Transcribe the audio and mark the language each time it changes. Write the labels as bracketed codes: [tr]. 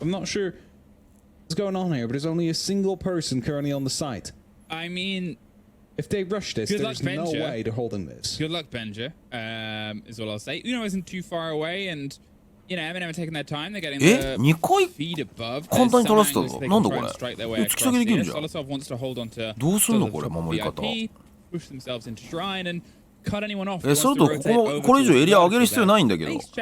[en] I'm not sure what's going on here, but there's only a single person currently on the site. I mean, if they rush this, there's no way they're holding this. Good luck, Benja, is all I'll say. Uno isn't too far away, and, you know, M&M are taking their time. They're getting the feed above. [ja] 簡単に取らせたぞなんだこれ突き下げできるじゃん [en] Solosov wants to hold on to [ja] どうするのこれ守り方 [en] push themselves into Shrine and cut anyone off. [ja] それとこれ以上エリア上げる必要ないんだけど